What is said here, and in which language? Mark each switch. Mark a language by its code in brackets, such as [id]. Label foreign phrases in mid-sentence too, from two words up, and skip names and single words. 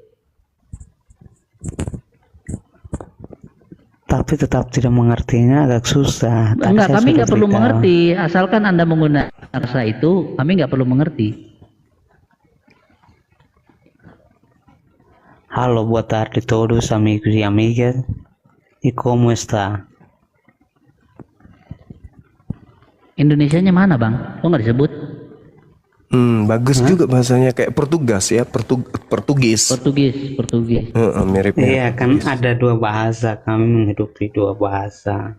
[id] Tapi tetap tidak mengertinya agak susah. Tadi Enggak, saya kami sudah nggak perlu beritahu. mengerti. Asalkan Anda menggunakan bahasa itu, kami nggak perlu mengerti. Halo, [pt] boa tarde todos amigos e amigas. E como está? [id] Indonesianya mana, Bang? Kok nggak disebut? Bagus juga bahasanya kayak Portugas ya, Portugis. Portugis. Mirip. Iya kan ada dua bahasa, kami menghidupi dua bahasa.